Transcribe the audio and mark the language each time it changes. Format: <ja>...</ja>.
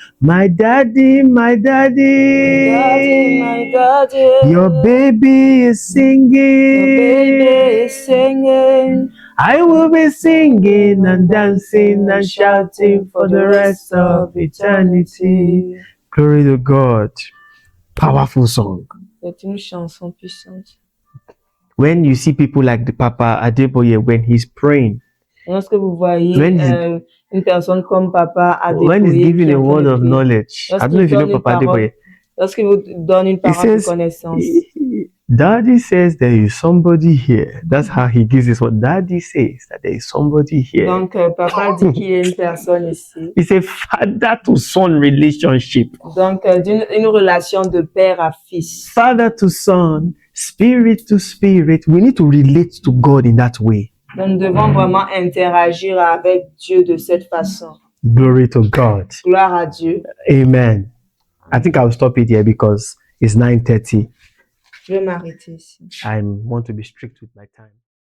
<en>My daddy, your baby is singing. I will be singing and dancing and shouting for the rest of eternity. Glory to God. Powerful song.</en> <fr>C'est une chanson puissante.</fr> <en>When you see people like the Papa Adeboye, when he's praying,</en> <fr>lorsque vous voyez une personne comme Papa Adeboye,</fr> <en>when he's giving a word of knowledge, I don't know if you know Papa Adeboye.</en> <fr>Lorsqu'il vous donne une parole de connaissance.</fr> <en>Daddy says there is somebody here. That's how he gives this word. Daddy says that there is somebody here.</en> <fr>Donc, Papa dit qu'il y a une personne ici.</fr> <en>It's a father to son relationship.</en> <fr>Donc, une relation de père à fils.</fr> <en>Father to son, spirit to spirit. We need to relate to God in that way.</en> <fr>Donc, nous devons vraiment interagir avec Dieu de cette façon.</fr> <en>Glory to God.</en> <fr>Gloire à Dieu.</fr> <en>Amen. I think I'll stop it here because it's 9:30.</en> <fr>Je vais m'arrêter ici.</fr> <en>I want to be strict with my time.</en>